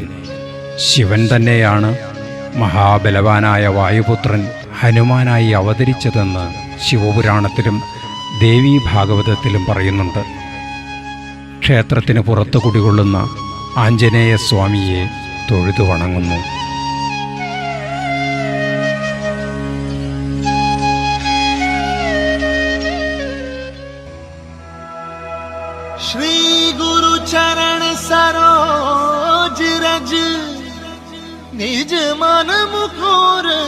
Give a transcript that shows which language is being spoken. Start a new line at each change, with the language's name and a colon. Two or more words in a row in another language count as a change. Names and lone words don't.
Malayalam: ശിവൻ തന്നെയാണ് മഹാബലവാനായ വായുപുത്രൻ ഹനുമാനായി അവതരിച്ചതെന്ന് ശിവപുരാണത്തിലും ദേവീ ഭാഗവതത്തിലും പറയുന്നുണ്ട്. ക്ഷേത്രത്തിന് പുറത്തു കുടികൊള്ളുന്ന ആഞ്ജനേയ സ്വാമിയെ തൊഴുതു വണങ്ങുന്നു.
Awadhi: श्री गुरु चरण सरोज रज निज मन मुकुर